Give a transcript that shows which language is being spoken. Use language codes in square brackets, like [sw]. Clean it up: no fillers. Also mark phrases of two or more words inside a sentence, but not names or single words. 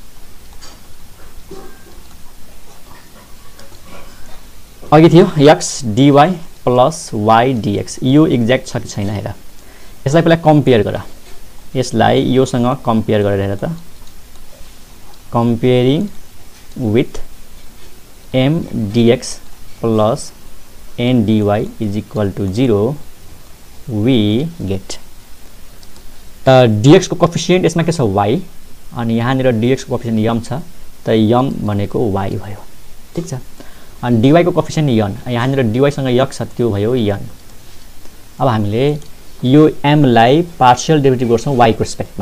[ne] अघि थियो [en] x dy plus y dx, [ne] यो एक्ज्याक्ट छ कि छैन हेर. यसलाई पहिला कम्पेयर गर, यसलाई योसँग कम्पेयर गरेर हेर त. [en] comparing with m dx plus n dy is equal to 0, we get [ne] dx को कोएफिसिएन्ट यसमा के छ y, अनि यहाँनिर dx को कोएफिसिएन्ट m छ, त m भनेको y भयो. ठीक छ. अनि dy को कोएफिसिएन्ट n, यहाँनिर dy सँग x छ, त्यो भयो n. अब हामीले यो m लाई [en] partial derivative [ne] गर्छौं y को रेस्पेक्टमा.